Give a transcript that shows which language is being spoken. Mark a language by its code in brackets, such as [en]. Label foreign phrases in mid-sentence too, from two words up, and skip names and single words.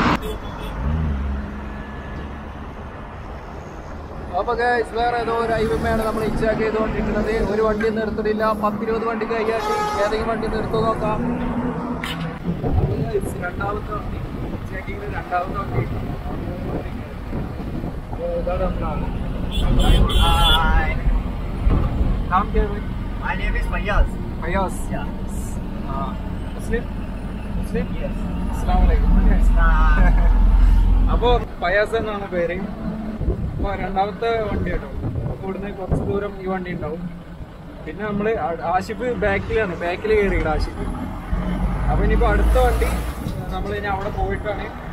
[ml] അപ്പോൾ വേറെ ഏതോ ഒരു ഹൈവേയാണ് നമ്മൾ ഇച്ചാക്ക് ചെയ്തുകൊണ്ടിരിക്കുന്നത്. ഒരു വണ്ടി നിർത്തിയില്ല, 10-20 വണ്ടി കൈയാട്ടി ഏതെങ്കിലും വണ്ടി നിർത്തോ നോക്കാം. രണ്ടാമത്തെ വണ്ടി ചെക്കിങ്ങിന് രണ്ടാമത്തെ വണ്ടി. [hi] नाम क्या है? [en] My name is Fayaz. Fayaz. Yeah. Muslim? Yes. Assalamualaikum. [ml] അപ്പോൾ ഫയാസ് എന്നാണ് പേര്. അപ്പോൾ രണ്ടാമത്തെ വണ്ടി കേട്ടോ. അപ്പോൾ ഇവിടുന്ന് കുറച്ച് ദൂരം ഈ വണ്ടി ഉണ്ടാവും. പിന്നെ നമ്മൾ ആഷിഫ് ബാക്കിലാണ്, ബാക്കിൽ കയറിയിട്ട് ആഷിഫ്. അപ്പോൾ ഇനിയിപ്പോൾ അടുത്ത വണ്ടി നമ്മൾ ഇനി അവിടെ പോയിട്ടാണ്.